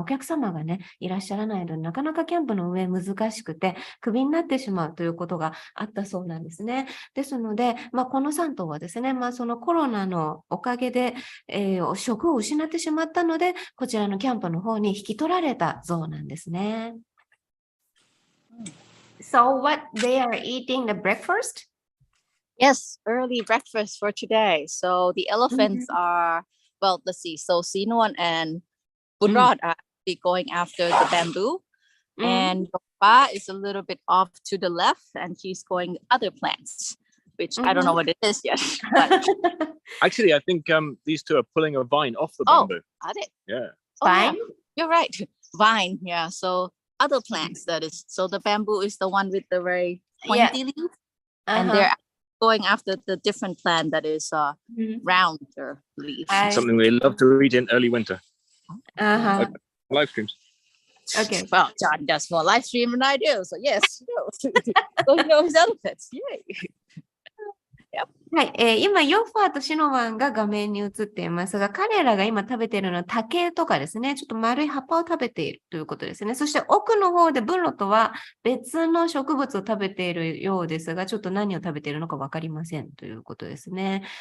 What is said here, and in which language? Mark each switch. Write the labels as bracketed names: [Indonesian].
[Japanese] お客様がね、いらっしゃらないので、なかなかキャンプの運営難しくて、クビになってしまうということがあったそうなんですね。ですので、この3頭はですね、そのコロナのおかげで、職を失ってしまったので、こちらのキャンプの方に引き取られたゾウなんですね。 [English] So what they are eating the breakfast? Yes, early breakfast for today. So the elephants are, well, let's see. So Sinuan and Bunrod are actually going after the bamboo. And Yopa is a little bit off to the left, and she's going other plants, which I don't know what it is yet. But Actually, I think these two are pulling a vine off the bamboo. Are they? Yeah. Vine? Yeah, you're right. Vine, yeah. So other plants, that is. So the bamboo is the one with the very pointy leaf, and they're going after the different plant that is rounder leaf. Something we love to eat in early winter. Uh-huh. Live streams. Okay. Well, John does more live stream than I do, so yes. So he knows elephants. Yay. [Japanese] はい、今、ヨッファーとシノワンが画面に映っていますが、彼らが今食べているのは竹とかですね、ちょっと丸い葉っぱを食べているということですね。そして奥の方でブロとは別の植物を食べているようですが、ちょっと何を食べているのか分かりませんということですね。